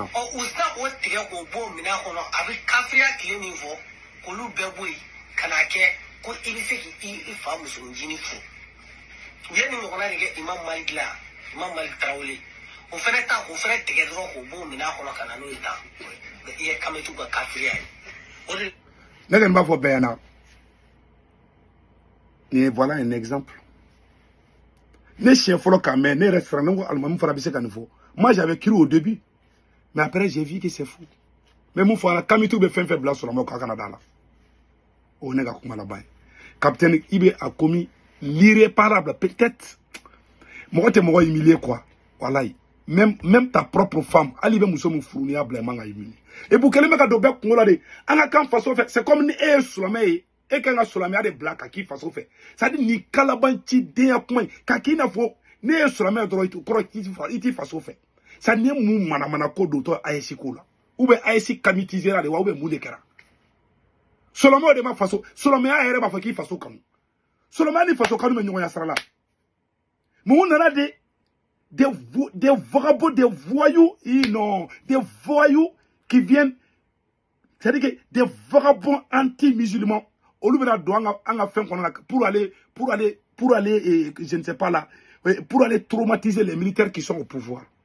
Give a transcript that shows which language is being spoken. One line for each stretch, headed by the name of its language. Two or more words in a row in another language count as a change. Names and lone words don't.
Bambara: u sina k'o tigɛ k'o bɔ o minɛn kɔnɔ a bɛ kafiriya tile min fɔ k'olu bɛɛ bɔ yen ka n'a kɛ ko i bɛ se k'i fa musoninncinin furu u ye nin ɲɔgɔnna de kɛ Imam Malik la Imam Malik Tarawele o fɛnɛ ta k'o fɛnɛ tigɛ dɔrɔn k'o bɔ o minɛn kɔnɔ ka na n'o ye tan i ye Kametu ka kafiriya ye o de ne kɔni b'a fɔ bɛɛ ɲɛna
French: et voilà un exemple
Bambara: ne siɲɛ fɔlɔ k'a mɛn ne yɛrɛ siran ne ko alimami fana bɛ se ka nin fɔ
French: moi j'avais cru au début mais après j'ai vu que c'est fou
Bambara: mais mun fɔra Kamitu bɛ fɛn fɛn bila sɔrɔmaw k'a kana da la o ne ka kuma laban ye capitaine i bɛ
French: a commis l'irréparable peut-être
Bambara: mɔgɔ tɛ mɔgɔ humilier quoi walayi
French: même ta propre femme
Bambara: hali i bɛ muso min furu n'i y'a bila i man ka humilier
French: et puis
Bambara: kelen bɛ ka don bɛɛ kungo la de an ka kan faso fɛ
French: c'est comme
Bambara: ni e ye silamɛ ye e kan ka silamɛya de bila ka k'i faso fɛ
French: c'est à dire
Bambara: nin kalabancidenya kuma in ka k'i n'a fɔ ne ye silamɛ dɔrɔn kɔrɔ i t'i faso fɛ
French: c'est à dire
Bambara: ni mun manamana ko dontɔ AES ko la
French: ou bien
Bambara: AES kamitisera de wa
French: ou bien
Bambara: mun de kɛra silamɛw de ma faso silamɛya yɛrɛ b'a fɔ k'i faso kanu silamɛya ni faso kanu bɛ ɲɔgɔn ya sira la mun nana
French: des vagabonds, des voyous, non, des voyous qui viennent, c'est-à-dire que des vagabonds anti-musulmans, pour aller, je ne sais pas là, pour aller traumatiser les militaires qui sont au pouvoir.